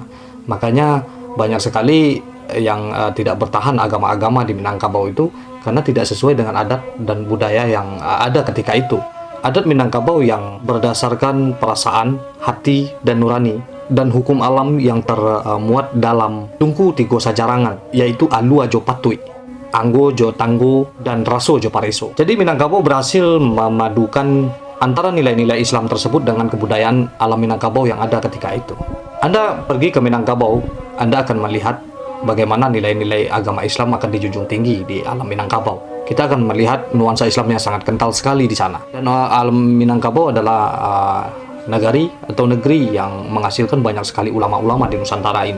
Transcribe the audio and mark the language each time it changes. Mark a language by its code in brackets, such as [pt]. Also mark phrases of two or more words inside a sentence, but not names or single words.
[id] Makanya banyak sekali yang tidak bertahan agama-agama di Minangkabau itu karena tidak sesuai dengan adat dan budaya yang ada ketika itu. Adat Minangkabau yang berdasarkan perasaan, hati, dan nurani, dan hukum alam yang termuat dalam Tungku Tigo Sajarangan, yaitu Alua Jo Patui, Anggo Jo Tanggo, dan Raso Jo Pareso. Jadi Minangkabau berhasil memadukan antara nilai-nilai Islam tersebut dengan kebudayaan alam Minangkabau yang ada ketika itu. Anda pergi ke Minangkabau, Anda akan melihat bagaimana nilai-nilai agama Islam akan dijunjung tinggi di alam Minangkabau. Kita akan melihat nuansa Islam yang sangat kental sekali di sana. Dan alam Minangkabau adalah negari atau negeri yang menghasilkan banyak sekali ulama-ulama di Nusantara ini.